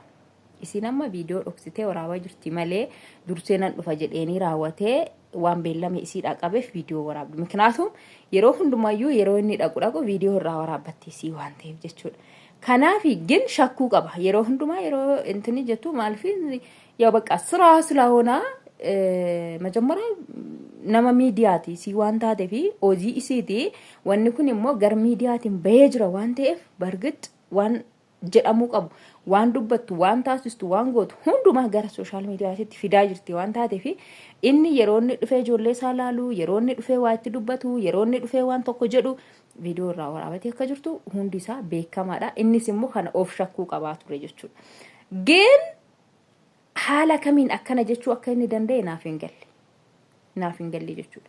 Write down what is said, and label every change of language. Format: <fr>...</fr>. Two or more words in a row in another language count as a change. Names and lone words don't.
<om>Isiin amma viidiyoo dhoksitee waraabaa jirti malee dursee nan dhufa jedheenii raawwatee waan beellame isiidhaa qabeef viidiyoo waraabdu. Miknaatum yeroo hundumayyuu yeroo inni dhaqu viidiyoo irraa waraabbattee isii waan ta'eef jechuudha. Kanaaf ግን shakkuu qaba yeroo hundumaa yeroo intini jettu maaliif</om> <am>ያው በቃ ስራ ስለሆነ መጀመሪያ</am> <om>nama miidiyaati si waan taateef hojii isiiti wanni kun immoo gar miidiyaatiin bahee jira waan ta'eef bargit waan jedhamuu qabu waan dubbattu waan taasistu waan gootu hundumaa gara social miidiyaatti fidaa jirti waan taateef inni yeroo inni dhufee ijoollee isaa laalu yeroo inni dhufee waa itti dubbatu yeroo inni dhufee waan tokko jedhu viidiyoo irraa waraabatee akka jirtu hundi isaa beekamaadha innis immoo kana of shakkuu qabaa ture jechuudha geen haala kamiin akkana jechuu akka inni danda'e naaf hin galle jechuudha.</om>